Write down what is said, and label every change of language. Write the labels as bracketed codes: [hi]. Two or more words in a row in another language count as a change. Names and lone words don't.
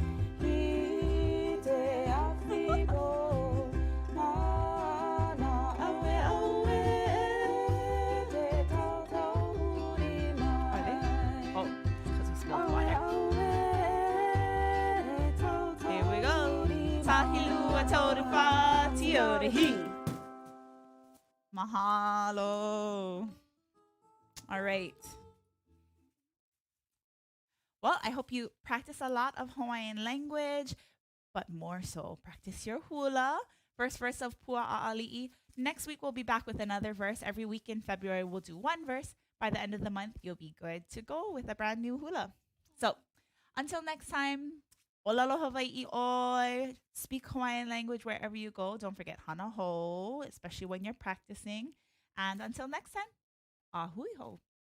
[en] Are they? Oh, because we spilled water. Here we go. Tahilua taurupa tiorehi. Mahalo. All right. Well, I hope you practice a lot of Hawaiian language, but more so, practice your hula. First verse of Pua ʻAʻaliʻi. Next week, we'll be back with another verse. Every week in February, we'll do 1 verse. By the end of the month, you'll be good to go with a brand new hula. So, until next time, [haw] ʻŌlelo Hawaiʻi ʻoi. [en] Speak Hawaiian language wherever you go. Don't forget hana ho, especially when you're practicing. And until next time, [haw] ahui ho.